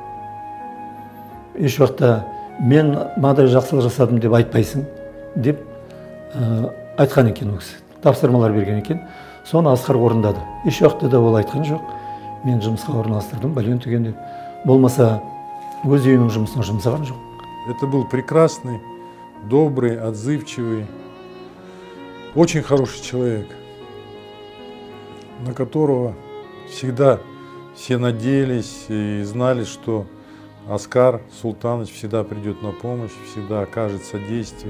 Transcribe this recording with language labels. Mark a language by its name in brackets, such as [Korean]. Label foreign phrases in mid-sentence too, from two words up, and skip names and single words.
[Kazakh] Еш уақытта мен мынадай жақсылық жасадым деп айтпайсың деп айтқан екен ол кісі. Тапсырмалар берген екен. Соны Асқар орындады. Еш уақытта да ол айтқан жоқ. Мен жұмысқа орналастырдым, бәлен түген деп. Болмаса өз үйінің жұмысына жұмсаған жоқ. [Russian] Это был прекрасный, добрый, отзывчивый, очень хороший человек, на которого всегда все надеялись и знали, что Оскар Султанович всегда придет на помощь, всегда окажет содействие.